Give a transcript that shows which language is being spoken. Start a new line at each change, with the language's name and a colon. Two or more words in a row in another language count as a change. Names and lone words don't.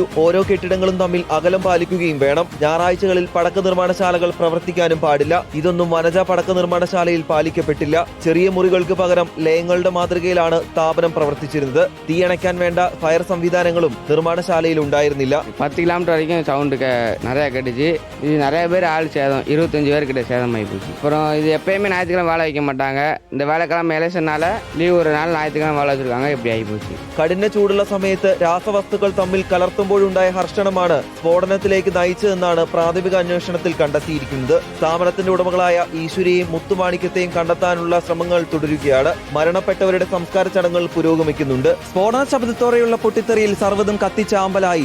Malayalam: ഓരോ കെട്ടിടങ്ങളും തമ്മിൽ അകലം പാലിക്കുകയും വേണം. ഞായറാഴ്ചകളിൽ പടക്ക നിർമ്മാണശാലകൾ പ്രവർത്തിക്കാനും പാടില്ല. ഇതൊന്നും വനജ പടക്ക നിർമ്മാണശാലയിൽ പാലിക്കപ്പെട്ടില്ല. ചെറിയ മുറികൾക്ക് പകരം ലയങ്ങളുടെ മാതൃകയിലാണ് സ്ഥാപനം പ്രവർത്തിച്ചിരുന്നത്. തീയണയ്ക്കാൻ വേണ്ട ഫയർ സംവിധാനങ്ങളും നിർമ്മാണശാലയിൽ ഉണ്ടായിരുന്നില്ല.
Tamil: 10 കിലോമീറ്റർ വரைக்கும் சவுண்டு நிறைய கட்டுச்சு. இது நிறைய பேர் ஆள் சேதம், 25 பேர்கிட்ட சேதமாகி போச்சு. அப்புறம் இது எப்பயுமே ஞாயிற்றுக்கிழமை வேலை வைக்க மாட்டாங்க. இந்த வேலைக்கிழமை எலெக்ஷனால லீவ் ஒரு நாள் ஞாயிற்றுக்கிழமை வேலை வச்சிருக்காங்க. இப்படி ஆகி போச்சு.
Malayalam: കഠിന ചൂടുള്ള സമയത്ത് രാസവസ്തുക്കൾ തമ്മിൽ കലർത്തുമ്പോഴുണ്ടായ ഹർഷണമാണ് സ്ഫോടനത്തിലേക്ക് നയിച്ചതെന്നാണ് പ്രാഥമിക അന്വേഷണത്തിൽ കണ്ടെത്തിയിരിക്കുന്നത്. സ്ഥാപനത്തിന്റെ ഉടമകളായ ഈശ്വരിയെയും മുത്തുമാണിക്യത്തെയും കണ്ടെത്താനുള്ള ശ്രമങ്ങൾ തുടരുകയാണ്. മരണപ്പെട്ടവരുടെ സംസ്കാര ചടങ്ങുകൾ പുരോഗമിക്കുന്നുണ്ട്. സ്ഫോടന ശബ്ദത്തോടെയുള്ള പൊട്ടിത്തെറിയിൽ സർവ്വതും കത്തിച്ചാമ്പലായി.